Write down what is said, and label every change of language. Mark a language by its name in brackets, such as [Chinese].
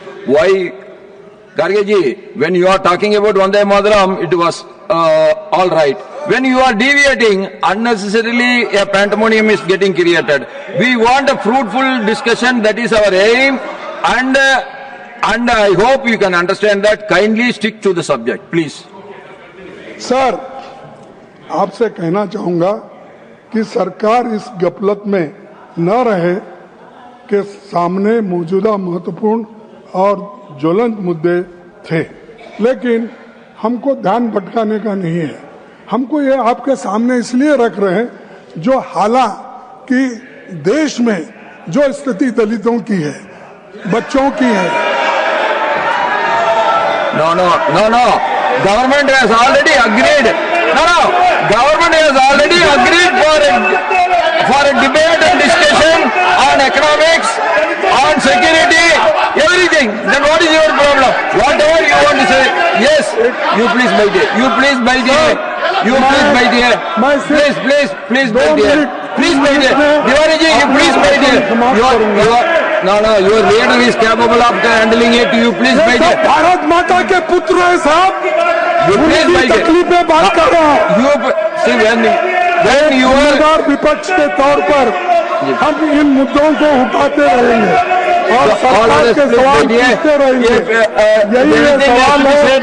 [English] Why, Kharge ji, when you are talking about Vande Mataram, it was all right. When you are deviating, unnecessarily a pandemonium is getting created. We want a fruitful discussion, that is our aim, and I hope you can understand that. Kindly stick to the subject, please. [Hindi] Sir, आपसे कहना चाहूंगा कि सरकार इस गफलत में न रहे कि सामने मौजूदा महत्वपूर्ण और ज्वलंत मुद्दे थे, लेकिन हमको ध्यान भटकाने का नहीं है. हमको ये आपके सामने इसलिए रख रहे हैं जो हालांकि देश में जो स्थिति दलितों की है, बच्चों की है. [English] No. Government has already agreed. No. Government has already agreed for a debate and discussion on economics, on security, everything. Then what is your problem? Whatever you want to say, yes, you please wait here. You please wait here. You please wait here. Please wait here. Please wait here. Diwali ji, you please wait here. Your leader is capable of handling it. You please wait here. [Hindi] Bharat माता के पुत्र है साहब. [English] You please wait here. [Hindi] तकलीफ में बात कर रहा हूँ. [English] You see when you are [Hindi] विपक्ष के तौर पर हम इन मुद्दों को उठाते रहेंगे और सरकार के सवाल पूछते रहेंगे. यही सवाल है.